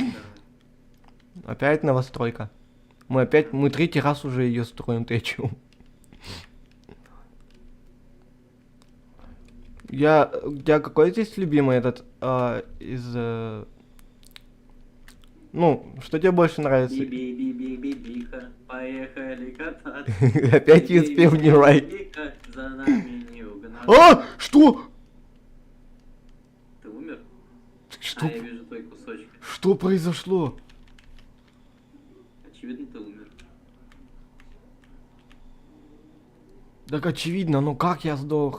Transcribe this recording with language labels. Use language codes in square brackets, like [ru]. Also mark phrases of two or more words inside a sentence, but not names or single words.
[ru] Опять новостройка. Мы третий раз уже ее строим, ты о чем? У тебя какой здесь любимый этот ну, что тебе больше нравится? Би-би-би-би-би-биха, поехали кататься. Опять you спел не right. Би-би-би-биха, за нами не угнаться. А! Что? Ты умер? Что? А, я вижу твои кусочки. Что произошло? Очевидно, ты умер. Так очевидно, ну как я сдох?